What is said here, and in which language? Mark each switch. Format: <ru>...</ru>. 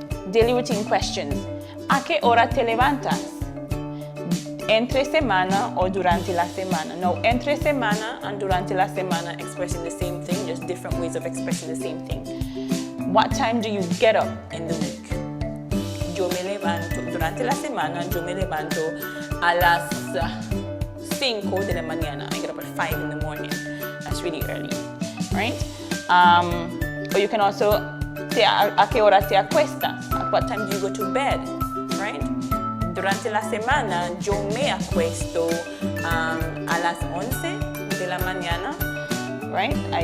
<en>Daily routine questions.</en> <es>¿A qué hora te levantas? Entre semana or durante la semana.</es> <en>Now,</en> <es>entre semana</es> <en>and</en> <es>durante la semana</es> <en>expressing the same thing, just different ways of expressing the same thing. What time do you get up in the week?</en> <es>Yo me levanto, durante la semana, yo me levanto a las 5 de la mañana.</es> <en>I get up at 5 in the morning. That's really early, right? Or you can also say,</en> <es>¿a qué hora te acuestas?</es> <en>At what time do you go to bed, right?</en> <es>Durante la semana, yo me acuesto a las 11 de la mañana, right?</es>